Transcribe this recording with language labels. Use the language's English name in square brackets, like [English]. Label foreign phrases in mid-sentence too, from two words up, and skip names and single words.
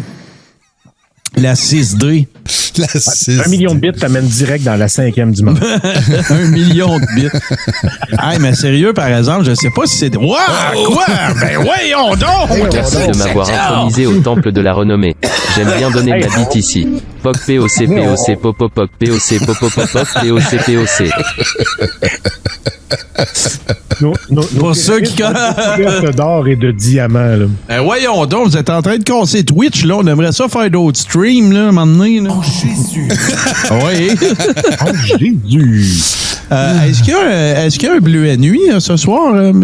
[French] La 6D. La 6D. 1 million de bits t'amène direct dans la 5e dimension. 1 million de bits. Hey, mais sérieux, par exemple, je sais pas si c'est... Wow! Quoi? Ben voyons donc! Merci de m'avoir intronisé au temple de la renommée. J'aime bien donner de la bite ici. POC, POC, POC, Popo, POC, POC, Popo, POC, POC, POC. Pour ceux qui... d'or et de diamants, là. Ben voyons donc, vous êtes en train de casser Twitch, là. On aimerait ça faire d'autres streams, là, à un moment donné, là. Oh, Jésus! Oui. Oh, Jésus! Est-ce qu'il y a un bleu à nuit ce soir, M.